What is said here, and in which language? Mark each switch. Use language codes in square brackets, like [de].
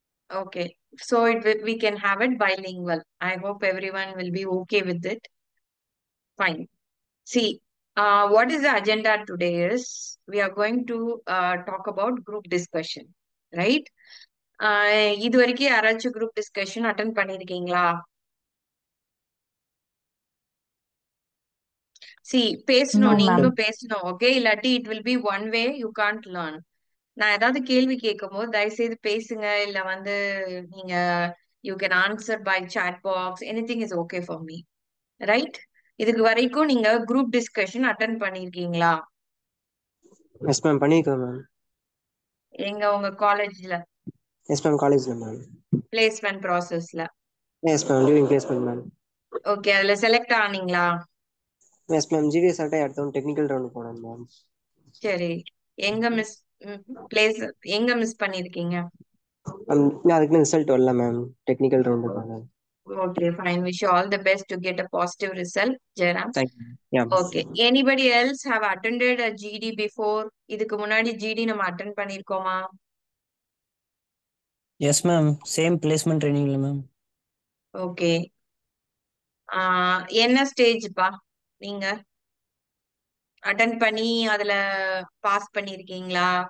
[en] Okay, so we can have it bilingual. I hope everyone will be okay with it. Fine. See, what is the agenda today is we are going to talk about group discussion, right? [ta] இது வரைக்கும் யாராச்சும் group discussion attend பண்ணிருக்கீங்களா? See, பேசணும், [en] No, ma'am. [ta] நீங்களும் பேசணும், okay? இல்லாட்டி [en] it will be one way, you can't learn. [ta] நான் ஏதாவது கேள்வி கேட்கும் போது தயவு செய்து பேசுங்க, இல்ல வந்து நீங்க [en] you can answer by chat box, anything is okay for me, right? [ta] இதுக்கு வரைக்கும் நீங்க group discussion attend பண்ணிருக்கீங்களா? [en] Yes, ma'am. [ta] பண்ணிருக்கேன் ma'am. எங்க உங்க காலேஜ்ல [en] Yes, ma'am. காலேஜ்ல ma'am. [ta] பிளேஸ்மெண்ட் ப்ராசஸ்ல? [en] Yes, ma'am. During placement ma'am. [ta] Okay, அதுல செலக்ட் ஆனீங்களா? [en] Yes, ma'am. [ta] GVS ஆட்டை அடுத்த டெக்னிக்கல் ரவுண்ட் போனோம் ma'am. சரி, எங்க மிஸ் பிளேஸ் எங்க மிஸ் பண்ணிருக்கீங்க? அதுக்கு ரிசல்ட் வரல மேம், டெக்னிக்கல் ரவுண்ட் போனேன். [en] Okay, fine. Wish you all the best to get a positive result, Jairam. Thank you. Yeah. Okay. Anybody else have attended a GD before? [ta] இதுக்கு முன்னாடி GD நம்ம attend பண்ணிருக்கோமா? [en] Yes, ma'am. Same placement training, ma'am. Okay. [ta] என்ன ஸ்டேஜ்ப்பா நீங்க attend பண்ணி அதுல pass பண்ணிருக்கீங்களா?